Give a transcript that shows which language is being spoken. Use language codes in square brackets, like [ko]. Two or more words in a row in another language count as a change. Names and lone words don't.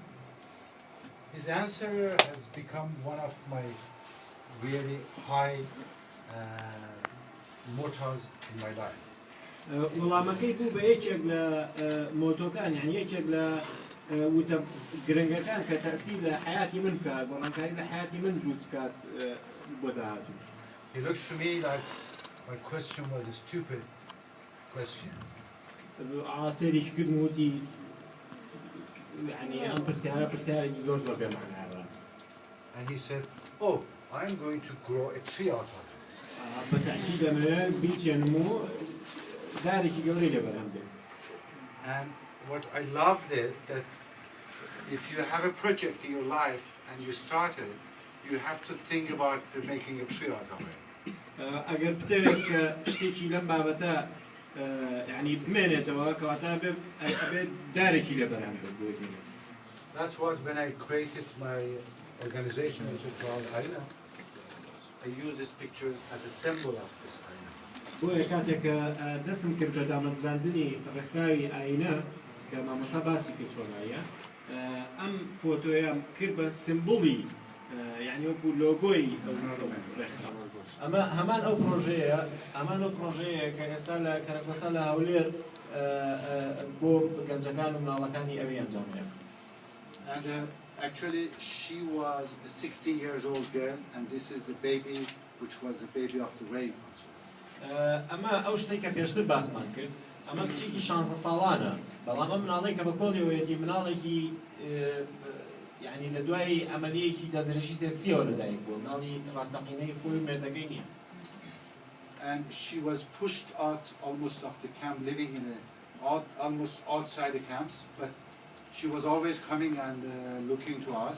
[en] His answer has become one of my really high mottos in my life. [ckb] وەڵامەکەی بوو بە یەکێک لە مۆتۆکان یعنی یەکێک لە وتە گرنگەکان کە تەسیل لە حیاتی من بکات گۆڕانکاری لە حیاتی من دروست بکات بۆ داهاتوو. [en] It looks to me like my question was a stupid question. [ckb] سێریش کردن وتی یعنی ئەم پرسیارێکی زۆر زۆر بێمانای ڕاست. [en] And he said, oh, I'm going to grow a tree out of it. [ckb] بەتاکید دەمەوێت بیچێنم و دارێکی گەورەی لەبەرام بێت. [en] And what I loved it that if you have a project in your life and you start it, you have to think about making a tree out of it. [ckb] ئەگەر بتەوێت کە شتێکی لەم بابەتە یعنی بمێنێتەوە کەواتە ئەبێت دارێکی لەبەرام بێت بۆ [en] That's what when I created my organization, which is called هەیە, I use this picture as a symbol of this هەیە. [ckb] بۆ کاتێک کە دەستم کرد بە دامەزراندنی ڕێکخراوی ئاینە کە مامۆستا باسی کرد چۆنایە ئەم فۆتۆیە کرد بە سمبوڵی یعنی وەکو لۆگۆی ڕێکخراو ئەمە هەمان ئەو پرۆژەیە کە ئێستا لە کەرەکۆسا لە هەولێر بۆ گەنجەکان و مناڵەکانی ئەوی ئەنجامدرێت. [en] And actually she was a 16 years old girl and this is the baby which was the baby of the rain also. [ckb] ئەمە ئەو شتێک کە پێشتر باسمان کرد ئەمە کچێکی 16 ساڵانە بەڵام ئەم مناڵەی کە بە کۆڵیەوەیەتی مناڵێکی یعنی لە دوای ئەمەلیەکی دەزرێژی سێکسیەوە لەدایک بووە مناڵی ڕاستەقینەی خۆی مێردەکەی نییە. [en] And she was pushed out almost of the camp, living in almost outside the camps, but she was always coming and looking to us.